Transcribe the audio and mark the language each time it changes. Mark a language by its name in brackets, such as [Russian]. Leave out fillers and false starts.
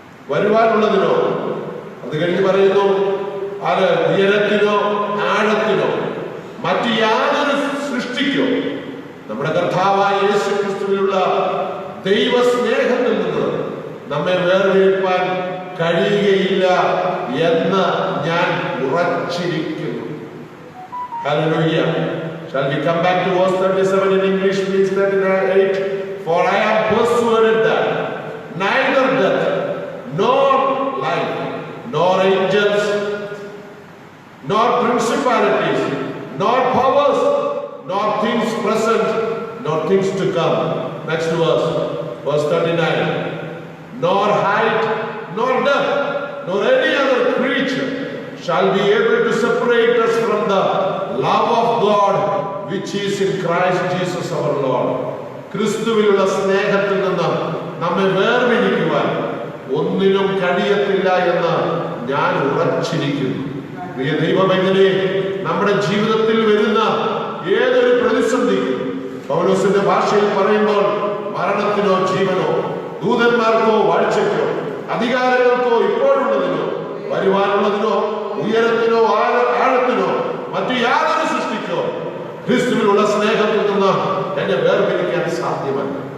[Malayalam] വരുവാനുള്ളതിനോ, അത് കഴിഞ്ഞ് പറയുന്നു അത് ഉയരത്തിനോ ആഴത്തിനോ മറ്റു യാതൊരു സൃഷ്ടിക്കോ നമ്മുടെ കർത്താവായ യേശു ക്രിസ്തുവിലുള്ള ദൈവ സ്നേഹത്തിൽ നിന്ന് നമ്മെ വേർതിരിപ്പാൻ കഴിയുകയില്ല എന്ന് ഞാൻ ഉറച്ചിരിക്കുന്നു. [English] Hallelujah. Shall we come back to verse 37 in English, please? 38. For I am persuaded that neither death, nor life, nor angels, nor principalities, nor powers, nor things present, nor things to come. Next verse, verse 39. Nor height, nor depth, nor any other creature shall be able to separate us from the love of God which is in Christ Jesus our Lord. [Malayalam] ക്രിസ്തുവിലുള്ള സ്നേഹത്തിൽ നിന്ന് നമ്മെ വേർതിരിക്കുവാൻ ഒന്നിനും കഴിയത്തില്ല എന്ന് ഞാൻ ഉറച്ചിരിക്കുന്നു. പ്രിയ ദൈവമേ, നമ്മുടെ ജീവിതത്തിൽ വരുന്ന ഏതൊരു പ്രതിസന്ധിക്കും പൗലോസിന്റെ ഭാഷയിൽ പറയുമ്പോൾ മരണത്തിനോ ജീവനോ ദൂതന്മാർക്കോ വാഴ്ചയ്ക്കോ അധികാരങ്ങൾക്കോ ഇപ്പോഴുള്ളതിനോ വരുവാനുള്ളതിനോ ഉയരത്തിനോ ആഴത്തിനോ മറ്റു യാതൊരു സൃഷ്ടിക്കോ ക്രിസ്തുവിനുള്ള സ്നേഹത്തിൽ നിന്ന് എന്നെ വേർപിരിക്കാൻ സാധ്യമല്ല.